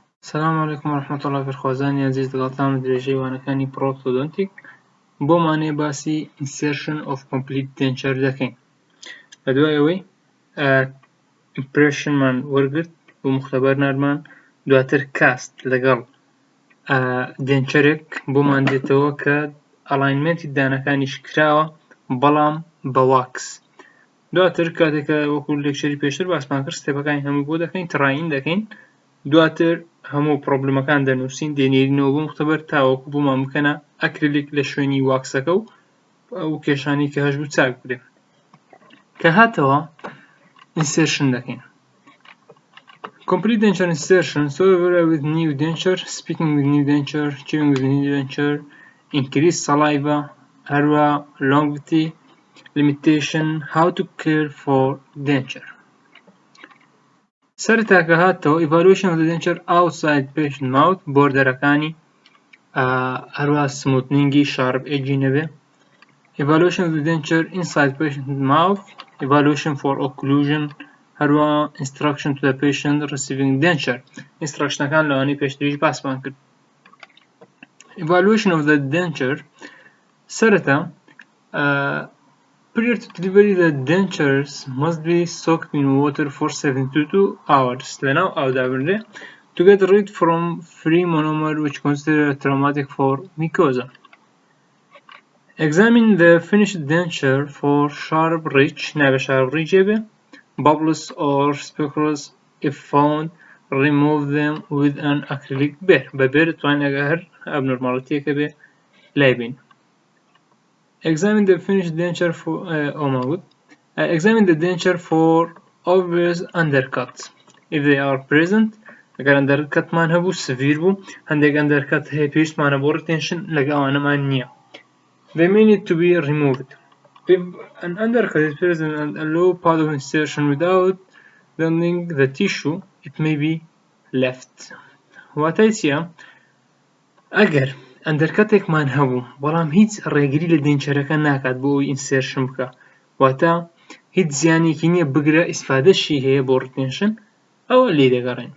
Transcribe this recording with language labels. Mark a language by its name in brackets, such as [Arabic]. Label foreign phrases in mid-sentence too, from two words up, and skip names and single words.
[Arabic] السلام عليكم ورحمة الله وبركاته. [Central Kurdish] عزیز دڵتان درێژەی وانەکانی Prosthodontic بۆمانێ باسی [English] insertion of complete denture [Central Kurdish] دەکەین. لە دوای ئەوەی impressionمان وەرگرت بۆ مختبەر نردمان، دواتر کاست لەگەڵ دێنچەرێک بۆمان دێتەوە کە ئەلاینمنتی دانەکانیش کراوە بەڵام بە واکس. دواتر کاتێکە وەکو لێکچەری پێشتر باسمان کرد ستێپەکانی هەموو بۆ دەکەین، تڕاین دەکەین، دواتر هەموو پرۆبلمەکان دەنووسین، دێنێرینەوە بۆ مختبەر تاوەکو بۆمان بکەنە ئەکریلیک لە شوێنی واکسەکە و ئەو کێشانی کە هەش بوو چاک بکرێ. کە هاتەوە insertion دەکەین. [English] Complete denture insertion, so with new denture, speaking with new denture, chewing with new denture, increase saliva, هەروە longevity, limitation, how to care for denture. [Central Kurdish] سەرەتاکە هاتەوە [English] evaluation of the denture outside patient mouth، [Central Kurdish] بۆردەرەکانی هەروە [English] smoothningi sharp edge [Central Kurdish] نەبێ. [English] Evaluation of the denture inside patient mouth، evaluation for occlusion، هەروە instruction to the patient receiving denture، [Central Kurdish] instructionەکان لەوانەی پێشتریش باسمان کرد. [English] Evaluation of the denture سەرەتا prior to delivery the dentures must be soaked in water for 72 hours [Central Kurdish] لەناو ئاودابنرێ [English] to get rid from free monomer which considered traumatic for mucosa. Examine the finished denture for sharp ridge، نابێ sharp ridge بێ، bubbles or specules. If found, remove them with an acrylic bear. [Central Kurdish] بەبێر توانین ئەگە هەر abnormalityەکە بێ لای بین. [English] Examine the finished denture for examine the denture for obvious undercuts if they are present. [Central Kurdish] ئەگەر undercutمان هەبوو سڤیر بوو، هەندێک undercut هەیە پێویستمانە بۆ retention لەگە ئەوانەمان نییە. [English] They may need to be removed. If an undercut is present and a low part of insertion without bending the tissue, it may be left. [Central Kurdish] واتای چییە؟ ئەگەر ئەندەرکەتێکمان هەبوو بەڵام هیچ ڕێگری لە دێنچەرەکە ناکات بۆ ئەوی ئینسێرشن بکە، واتە هیچ زیانێکی نییە بگرە، ئیسفادەشی هەیە بۆ ڕتێنشن، ئەوە لێ دەگەڕێن.